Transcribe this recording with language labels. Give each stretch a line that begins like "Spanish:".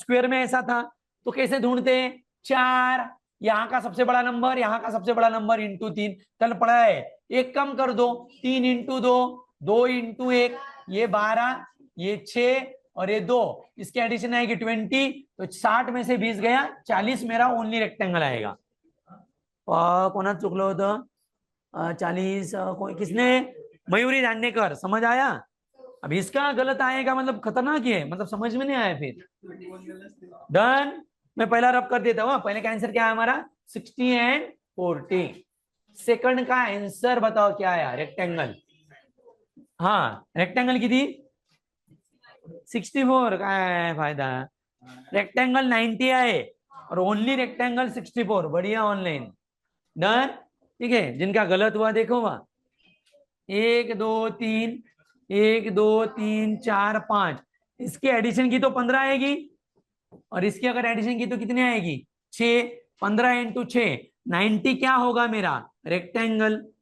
Hindi: Square में ऐसा था तो कैसे ढूंढते हैं. 4 यहाँ का सबसे बड़ा नंबर, यहाँ का सबसे बड़ा नंबर इंटू 3. कल पढ़ा है. एक कम कर दो, 3 इंटू 2 2 इंटू 1 ये 12 ये 6 और ये 2 इसकी एडिशन आएगी 20. तो 60 में से 20 गया, 40 मेरा ओनली रेक्टेंगल आएगा.
Marathi: कोणा चुकलं होतं 40 किसने, मयूरी दांडेकर.
Hindi: समझ आया. अब इसका गलत आएगा मतलब खतरनाक है, मतलब समझ में नहीं आया फिर. डन. मैं पहला रब कर देता हूँ. पहले का आंसर क्या है हमारा 60 एंड 40. सेकंड का आंसर बताओ क्या आया, रेक्टेंगल.
Marathi: हाँ रेक्टेंगल किती 64. काय फायदा, रेक्टेंगल 90 आहे और ओनली रेक्टेंगल 64.
Hindi: बढ़िया ऑनलाइन. डन. ठीक है, जिनका गलत हुआ देखो वहां 1 2 3 1 2 3 4 5 इसकी एडिशन की तो 15 आएगी और इसकी अगर एडिशन की तो कितनी आएगी 6. 15 इंटू 6 90 क्या होगा मेरा रेक्टेंगल.